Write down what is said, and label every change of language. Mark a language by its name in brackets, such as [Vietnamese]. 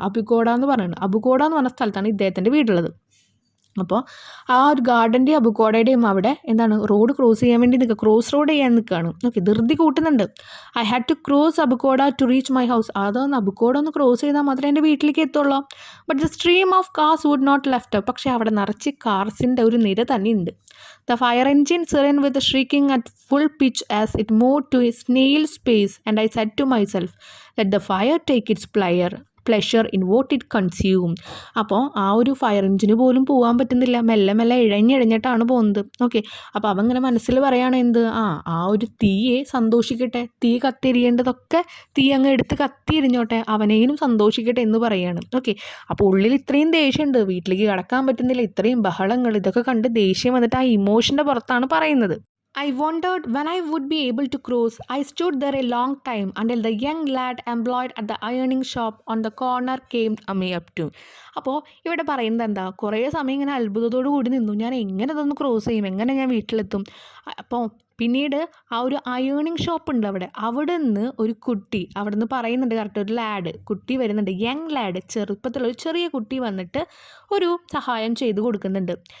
[Malayalam] അബുക്കോട എന്ന് പറയുന്നത്, അബുക്കോട എന്ന് പറഞ്ഞ സ്ഥലത്താണ് ഇദ്ദേഹത്തിൻ്റെ വീടുള്ളത്. അപ്പോൾ ആ ഒരു ഗാർഡൻ്റെയും അബുക്കോടയുടെയും അവിടെ എന്താണ്, റോഡ് ക്രോസ് ചെയ്യാൻ വേണ്ടി നിൽക്കുക, ക്രോസ് റോഡ് ചെയ്യാൻ നിൽക്കുകയാണ്. ഓക്കെ, ധൃതി കൂട്ടുന്നുണ്ട്. [English] I had to cross Abukkoda to reach my house. [Malayalam] അതൊന്ന് അബുക്കോട ഒന്ന് ക്രോസ് ചെയ്താൽ മാത്രമേ എൻ്റെ വീട്ടിലേക്ക് എത്തുള്ളൂ. [English] But the stream of cars would not left. [Malayalam] പക്ഷേ അവിടെ നിറച്ച് കാർസിൻ്റെ ഒരു നിര തന്നെ ഉണ്ട്. [English] The fire engine siren with shrieking at full pitch as it moved to a snail's pace, and I said to myself, let the fire take its pleasure in what it consume. [Malayalam] അപ്പോൾ ആ ഒരു fire എഞ്ചിന് പോലും പോകാൻ പറ്റുന്നില്ല, മെല്ലെ മെല്ലെ ഇഴഞ്ഞിഴഞ്ഞിട്ടാണ് പോകുന്നത്. Okay, അപ്പോൾ അവൻ ഇങ്ങനെ മനസ്സിൽ പറയുകയാണ് എന്ത്, ആ ഒരു തീയെ സന്തോഷിക്കട്ടെ, തീ കത്തിരിയേണ്ടതൊക്കെ തീ അങ്ങ് എടുത്ത് കത്തിയിരിഞ്ഞോട്ടെ, അവനെയും സന്തോഷിക്കട്ടെ എന്ന് പറയുകയാണ്. ഓക്കെ, അപ്പോൾ ഉള്ളിൽ ഇത്രയും ദേഷ്യമുണ്ട്, വീട്ടിലേക്ക് കടക്കാൻ പറ്റുന്നില്ല, ഇത്രയും ബഹളങ്ങൾ, ഇതൊക്കെ കണ്ട് ദേഷ്യം വന്നിട്ട് ആ ഇമോഷൻ്റെ പുറത്താണ് പറയുന്നത്. [English] I wondered when I would be able to cross. I stood there a long time until the young lad employed at the ironing shop on the corner came me up to. [Malayalam] അപ്പോൾ ഇവിടെ പറയുന്നത് എന്താ, കുറേ സമയം ഇങ്ങനെ അത്ഭുതത്തോടു കൂടി നിന്നു, ഞാൻ എങ്ങനെ ഇതൊന്ന് ക്രോസ് ചെയ്യും, എങ്ങനെ ഞാൻ വീട്ടിലെത്തും. അപ്പോൾ പിന്നീട് ആ ഒരു അയേണിങ് ഷോപ്പ് ഉണ്ട് അവിടെ നിന്ന് ഒരു കുട്ടി, അവിടെ നിന്ന് പറയുന്നുണ്ട് കറക്റ്റ്, ഒരു ലാഡ് കുട്ടി വരുന്നുണ്ട്, യങ് ലാഡ്, ചെറുപ്പത്തിലൊരു ചെറിയ കുട്ടി വന്നിട്ട് ഒരു സഹായം ചെയ്തു കൊടുക്കുന്നുണ്ട്.